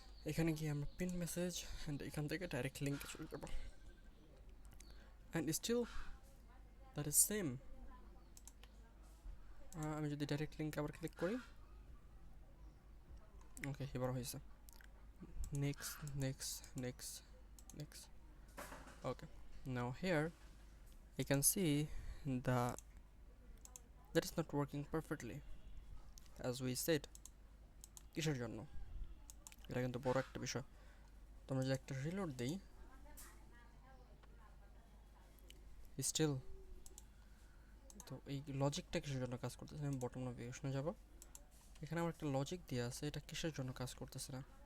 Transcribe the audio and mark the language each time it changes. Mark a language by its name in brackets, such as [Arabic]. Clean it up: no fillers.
[Bangla] এখানে গিয়ে আমরা পিন মেসেজ অ্যান্ড এখান থেকে ডাইরেক্ট লিঙ্কে চলে যাবো। [English] And still that is same. [Bangla] আমি যদি ডাইরেক্ট লিঙ্কে আবার ক্লিক করি, ওকে এবার হয়েছে। [English] Next next next next. Okay, now here you can see the that is not working perfectly as we said. [Bangla] কিসের জন্য? এটা কিন্তু বড় একটা বিষয়। তো আমরা যদি একটা রিলোড দিই, স্টিল তো এই লজিকটা কিসের জন্য কাজ করতেছে? আমি বটম নেভিগেশনে যাব, এখানে আমার একটা লজিক দেওয়া আছে, এটা কিসের জন্য কাজ করতেছে না।